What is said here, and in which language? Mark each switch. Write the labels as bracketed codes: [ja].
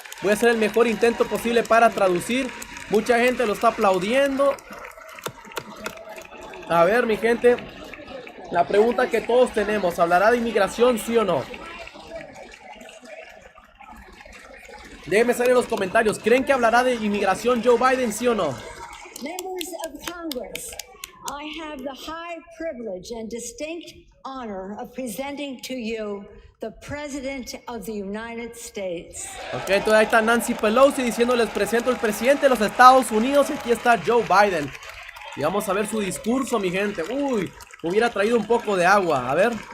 [es] Voy a hacer el mejor intento posible para traducir. Mucha gente lo está aplaudiendo. A ver, mi gente, la pregunta que todos tenemos: ¿hablará de inmigración, sí o no? Déjenme saber en los comentarios. ¿Creen que hablará de inmigración Joe Biden, sí o no? [en] Members of Congress, I have the high privilege and distinct honor of presenting to you the President of the United States. [es] Ok, entonces ahí está Nancy Pelosi diciendo: les presento al presidente de los Estados Unidos. Y aquí está Joe Biden. Y vamos a ver su discurso, mi gente. Uy, hubiera traído un poco de agua. A ver.